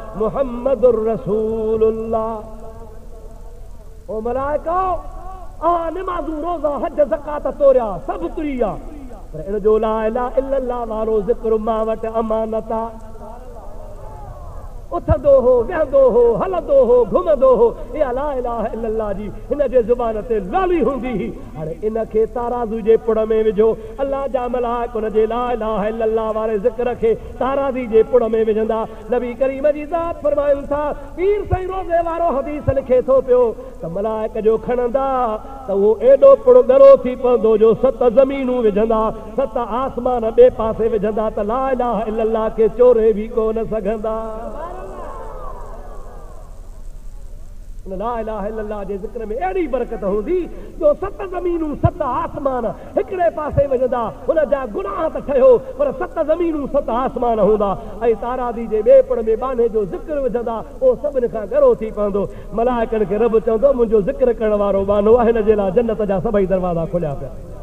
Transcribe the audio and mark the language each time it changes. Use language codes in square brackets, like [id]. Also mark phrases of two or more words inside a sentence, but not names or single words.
[ar] محمد رسول الله. [sd] ओ मलाइका नमाज़ू रोज़ा हज ज़कात तोरिया सभु तुरिया, पर इन जो [ar] لا إله إلا الله [sd] वारो ज़िक्र मां वटि अमानत आहे। उथंदो हो, वेहंदो हो, हलंदो हो, घुमंदो हो, इहा [ar] لا إله إلا الله [sd] जी हिन जे ज़ुबान ते लाली हूंदी हुई। हाणे इनखे ताराज़ू जे पुड़ में विझो। अल्लाह जा मलाइक उन जे [ar] لا إله إلا الله [sd] वारे ज़िक्र खे ताराज़ी जे पुड़ में विझंदा। नबी करीम जी ज़ात फरमाइनि था, पीर साईं रोज़े वारो हदीस लिखे थो पियो त मलाइक जो खणंदा त उहो एॾो पुड़ ॻरो थी पवंदो जो 7 ज़मीनूं विझंदा, 7 आसमान ॿिए पासे विझंदा त [ar] لا إله إلا الله [sd] खे चोरे बि कोन सघंदा। [ar] لا إله إلا الله [sd] जे ज़िक्र में अहिड़ी बरकत हूंदी जो 7 ज़मीनूं 7 आसमान हिकिड़े पासे विझंदा। हुन जा गुनाह त ठहियो, पर 7 ज़मीनूं 7 आसमान हूंदा। ऐं तारादी जे ॿिए पुड़ में बाने जो ज़िक्र विझंदा, उहो सभिनि खां ॻरो थी पवंदो। मलाइकनि खे रब चवंदो, मुंहिंजो ज़िक्र करण वारो बानो आहे, हिन जे लाइ जन्नत जा सभई दरवाज़ा खुलिया पिया।